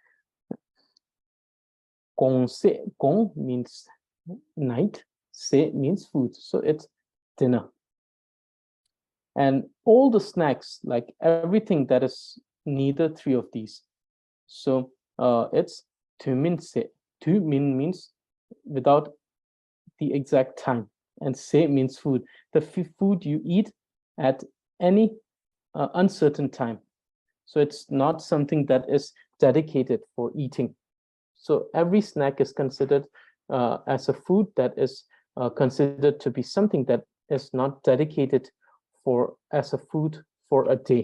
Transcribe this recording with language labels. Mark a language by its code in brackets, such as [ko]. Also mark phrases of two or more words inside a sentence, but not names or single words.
[dz] Gong se, [en] gong means night, se means food, so it's dinner. And all the snacks, like everything that is neither 3 of these. So it's [dz] tumin se. [en] Tumin means without the exact time, and se means food. The food you eat at any uncertain time. So it's not something that is dedicated for eating. So every snack is considered as a food that is considered to be something that is not dedicated for as a food for a day.